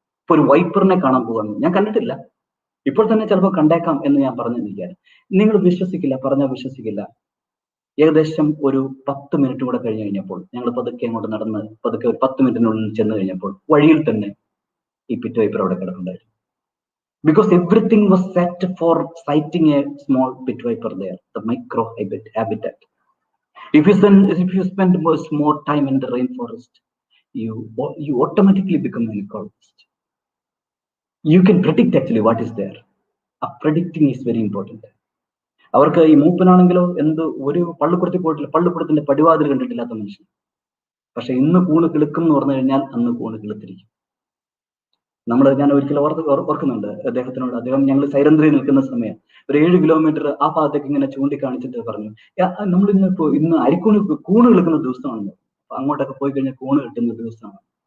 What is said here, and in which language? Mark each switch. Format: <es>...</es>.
<ml>ഇപ്പൊ ഒരു വൈപ്പറിനെ കാണാൻ പോവാണ്. ഞാൻ കണ്ടിട്ടില്ല, ഇപ്പോൾ തന്നെ ചിലപ്പോൾ കണ്ടേക്കാം എന്ന് ഞാൻ പറഞ്ഞിരിക്കുകയാണ്. നിങ്ങൾ വിശ്വസിക്കില്ല, പറഞ്ഞാൽ വിശ്വസിക്കില്ല. ഏകദേശം ഒരു 10 മിനിറ്റ് കൂടെ കഴിഞ്ഞ് കഴിഞ്ഞപ്പോൾ ഞങ്ങൾ പതുക്കെ അങ്ങോട്ട് നടന്ന് പതുക്കെ ഒരു 10 മിനിറ്റിനുള്ളിൽ ചെന്ന് കഴിഞ്ഞപ്പോൾ വഴിയിൽ തന്നെ ഈ പിറ്റ് വൈപ്പർ അവിടെ കിടക്കുന്നുണ്ടായിരുന്നു.</ml> <en>Because everything was set for sighting a small pit viper there, the micro habitat. If you spend more time in the rainforest, you automatically become an ecologist. You can predict actually what is there. Predicting is very important.</en> <ml>അവർക്ക് ഈ മൂപ്പനാണെങ്കിലോ ഒരു പള്ളിക്കുടത്തിൽ പോയിട്ടില്ല, പള്ളിക്കുടത്തിന്റെ പടിവാതിൽ കണ്ടിട്ടില്ലാത്ത മനുഷ്യൻ. പക്ഷെ ഇന്ന് കൂണ് കിളുക്കും എന്ന് പറഞ്ഞു കഴിഞ്ഞാൽ അന്ന് കൂണ് കിളുത്തിരിക്കും. ഞാൻ ഒരിക്കലും ഓർക്കുന്നുണ്ട് അദ്ദേഹത്തിനോട്. ഞങ്ങൾ സൈരന്ത്രി നിൽക്കുന്ന സമയം ഒരു 7 കിലോമീറ്റർ ആ ഭാഗത്തേക്ക് ഇങ്ങനെ ചൂണ്ടിക്കാണിച്ചിട്ട് പറഞ്ഞു, നമ്മൾ ഇന്ന് അരിക്കൂണ് കൂണ് കിളുക്കുന്ന ദിവസമാണ്, അങ്ങോട്ടൊക്കെ പോയി കഴിഞ്ഞാൽ കൂണ് കിട്ടുന്ന ദിവസമാണ്.</ml>